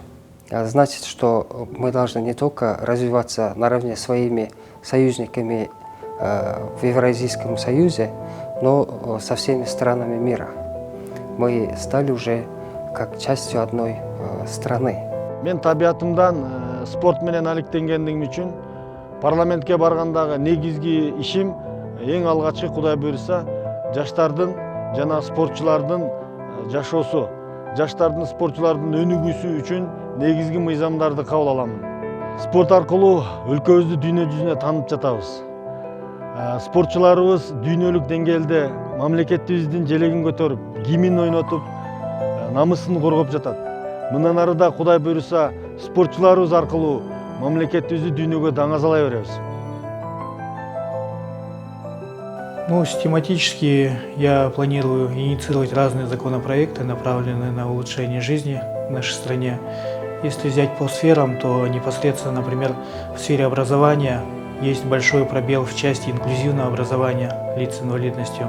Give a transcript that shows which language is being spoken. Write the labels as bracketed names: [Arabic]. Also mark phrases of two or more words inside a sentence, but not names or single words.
[Russian] Значит, что мы должны не только развиваться наравне с своими союзниками в Евразийском союзе, но со всеми странами мира. Мы стали уже как частью одной страны. [Kyrgyz] Мен табиатымдан спорт менен алектенгендигим үчүн парламентке баргандагы негизги ишим эң алгачкы Кудай буйруса жаштардын жана спортчулардын жашоосу, жаштардын спортчулардын өнүгүүсү үчүн негизги мыйзамдарды кабыл аламын. Спорт аркылуу өлкөбүздү дүйнө жүзүнө таанып жатабыз. Спортчуларыбыз дүйнөлүк деңгээлде мамлекетибиздин желегин көтөрүп, гимн ойнотуп, намысын коргоп жатат. Мындан ары да Кудай буйруса спортчуларыбыз аркылуу мамлекетибизди дүйнөгө даңазалай беребиз. [Russian] Ну, систематически я планирую инициировать разные законопроекты, направленные на улучшение жизни в нашей стране. Если взять по сферам, то непосредственно, например, в сфере образования есть большой пробел в части инклюзивного образования лиц с инвалидностью.